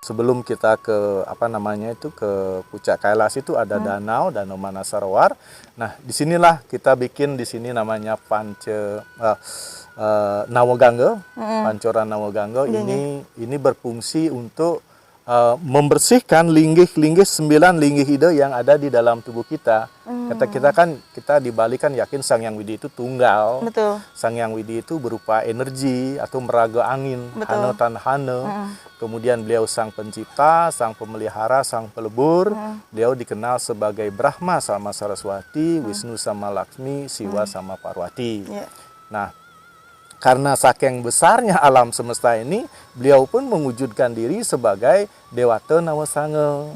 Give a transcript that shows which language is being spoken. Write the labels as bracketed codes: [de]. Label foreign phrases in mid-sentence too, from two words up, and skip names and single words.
[id] Sebelum kita ke ke puncak Kailas itu ada danau Manasarowar. Nah, disinilah kita bikin di sini namanya Nawagangga, Pancoran Nawagangga. Ini berfungsi untuk membersihkan linggih-linggih 9 linggih ide yang ada di dalam tubuh kita. Kita di Bali kan yakin Sang Hyang Widi itu tunggal. Betul. Sang Hyang Widi itu berupa energi atau meraga angin, [kaw] hana tan hana. [id] Kemudian beliau sang pencipta, sang pemelihara, sang pelebur. Beliau dikenal sebagai Brahma sama Saraswati, Wisnu sama Laksmi, Siwa sama Parwati. Nah, karena saking besarnya alam semesta ini, beliau pun mewujudkan diri sebagai Dewata Nawasanga.